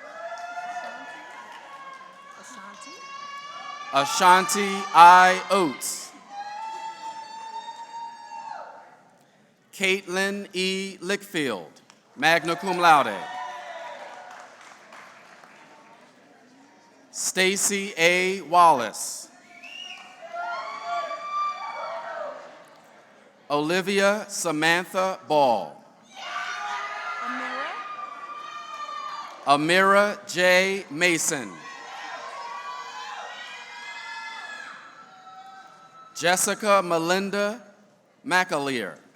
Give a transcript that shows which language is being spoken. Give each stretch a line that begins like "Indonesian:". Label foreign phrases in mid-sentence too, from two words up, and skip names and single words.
English: Ashanti I. Oates. Caitlin E. Lickfield, magna cum laude. Stacy A. Wallace. Olivia Samantha Ball. Amira J. Mason. Jessica Melinda McAleer.